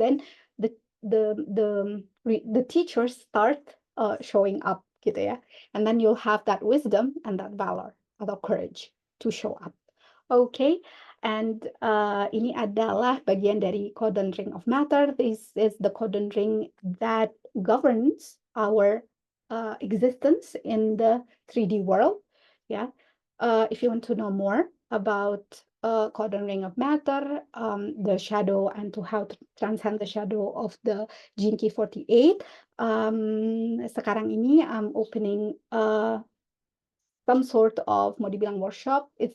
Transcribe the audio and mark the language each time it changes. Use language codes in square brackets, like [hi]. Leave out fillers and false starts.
[en] Then the teachers start showing up [id] gitu ya, [en] and then you'll have that wisdom and that valor atau courage to show up. Okay, and [id] ini adalah bagian dari codon ring of matter. [en] This is the codon ring that governs our existence in the 3D world. Yeah. If you want to know more about codon ring of matter, the shadow, and to how to transcend the shadow of the Gene Key 48, [id] sekarang ini [en] I'm opening some sort of, [id] mau dibilang [en] workshop,